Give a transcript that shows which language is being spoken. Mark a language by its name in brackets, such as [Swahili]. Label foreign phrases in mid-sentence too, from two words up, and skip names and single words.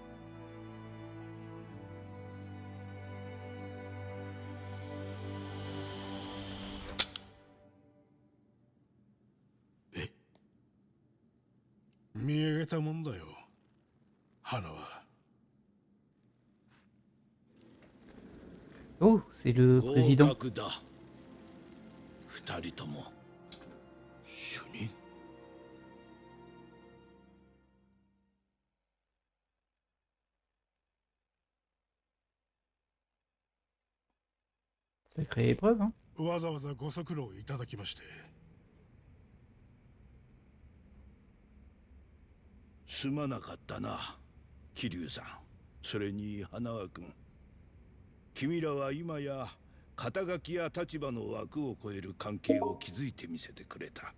[Japanese] 見上げたもんだよ、花は。 [French] Oh, c'est le président. [Japanese] 合格だ。二人とも主任。 [French] Sacrée épreuve, hein. [Japanese] わざわざご足労いただきまして。すまなかったな、桐生さん。それに花輪君。君らは今や肩書きや立場の枠を超える関係を築いてみせてくれた。